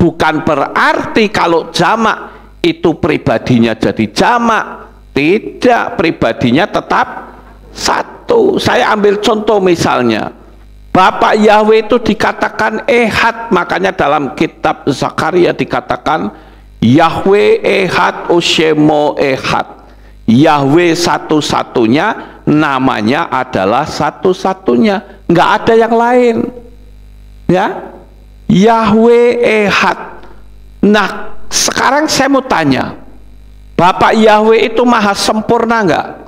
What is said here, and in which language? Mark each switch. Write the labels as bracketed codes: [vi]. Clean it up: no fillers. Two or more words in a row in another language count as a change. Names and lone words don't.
[id] Bukan berarti kalau jamak itu pribadinya jadi jamak. Tidak, pribadinya tetap satu. Saya ambil contoh misalnya, Bapak Yahweh itu dikatakan ehad, makanya dalam kitab Zakaria dikatakan [he] יהוה אחד ושמו אחד. [id] Yahweh satu-satunya, namanya adalah satu-satunya, nggak ada yang lain. Ya, Yahweh ehad. Nah, sekarang saya mau tanya, Bapak Yahweh itu maha sempurna nggak?